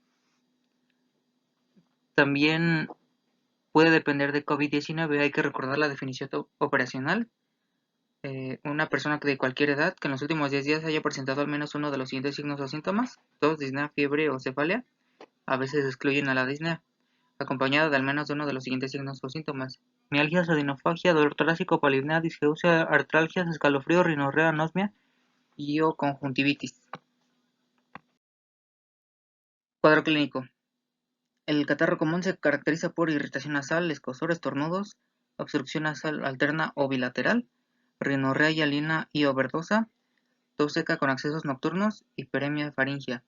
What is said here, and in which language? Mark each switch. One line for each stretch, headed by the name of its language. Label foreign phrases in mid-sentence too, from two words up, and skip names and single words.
Spanish: También puede depender de COVID-19, hay que recordar la definición operacional. Una persona de cualquier edad que en los últimos 10 días haya presentado al menos uno de los siguientes signos o síntomas: tos, disnea, fiebre o cefalea, a veces excluyen a la disnea, acompañada de al menos uno de los siguientes signos o síntomas: mialgias, adenofagia, dolor torácico, polipnea, disgeusia, artralgias, escalofrío, rinorrea, anosmia y o conjuntivitis. Cuadro clínico. El catarro común se caracteriza por irritación nasal, escozor, estornudos, obstrucción nasal alterna o bilateral, rinorrea hialina y o verdosa, tos seca con accesos nocturnos, hiperemia faríngea.